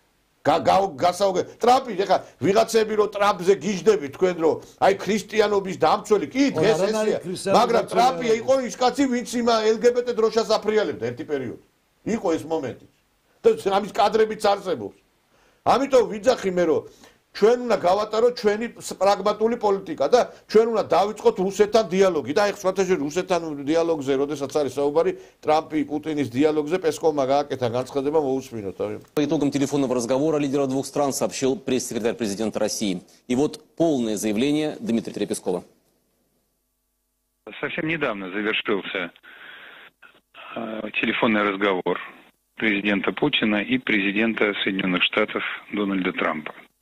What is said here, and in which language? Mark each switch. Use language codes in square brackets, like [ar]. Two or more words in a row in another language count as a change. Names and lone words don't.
[ka] გასაუგე ტრამპი ეხლა ვიღაცები რომ ტრამპზე გიждდები თქვენ რომ აი ქრისტიანობის დამცველი კი დღეს ესეა მაგრამ ტრამპი იყო ის კაცი ვინც იმა LGBT დროშას აფრიალებდა ერთი პერიოდი იყო ეს მომენტი და ამის კადრებიც არსებობს ამიტომ ვიძახი მე რომ ჩვენ უნდა გავატაროთ ჩვენი პრაგმატული პოლიტიკა და ჩვენ უნდა დავიწყოთ რუსეთთან დიალოგი და აი სხვათა შორის რუსეთთან დიალოგზე როდესაც არის საუბარი ტრამპი პუტინის დიალოგზე პესკოვმა გააკეთა განცხადება მოусმინოთ [ru] По итогам телефонного разговора лидера двух стран сообщил пресс-секретарь президента России. И вот полное заявление Дмитрия Пескова. Совсем недавно завершился телефонный разговор президента Путина и президента Соединенных Штатов Дональда Трампа.